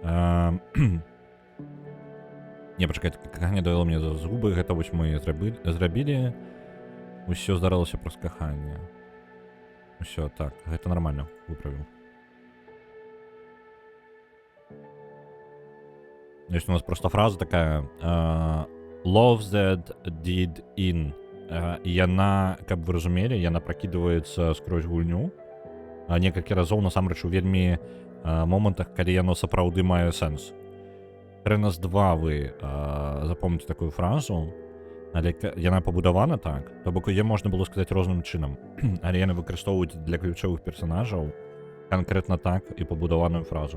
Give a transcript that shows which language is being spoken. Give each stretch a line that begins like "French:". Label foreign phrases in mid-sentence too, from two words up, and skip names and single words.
Belarusian: Не, пачакай, каханне давяло мне да згубы. Гэта вось мы зрабілі. Усё здарылася праз каханне. Усё, так, гэта нармальна, выправіў. Ёсць у нас проста фраза такая
English: love that did in.
Belarusian: І яна, каб вы разумелі, яна пракідваецца скрозь гульню. Некалькі разоў насамрэч у вельмі момантах, калі яно сапраўды мае сэнс. Раз 2 вы запомніце такую фразу, але яна пабудавана так, то бок яе можна было сказаць розным чынам, але яны выкарыстоўваюць для ключовых персонажаў канкрэтна так і пабудаваную фразу.